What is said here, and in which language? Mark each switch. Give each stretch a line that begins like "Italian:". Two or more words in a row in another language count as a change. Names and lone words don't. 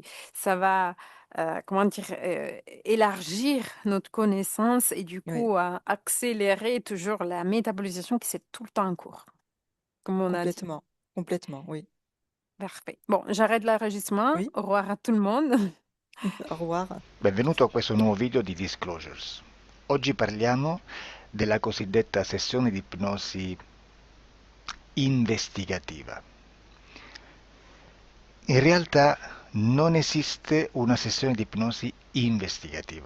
French: qui ça va, comment dire, élargir notre connaissance et du Oui, coup accélérer toujours la métabolisation qui c'est tout le temps en cours, comme on a dit. complètement. Complètement, oui. Parfait. Bon, j'arrête l'enregistrement. Oui, Au revoir à tout le monde. au revoir.
Italian: Benvenuto a questo nuovo video di Disclosures. Oggi parliamo della cosiddetta sessione di ipnosi investigativa. In realtà non esiste una sessione di ipnosi investigativa.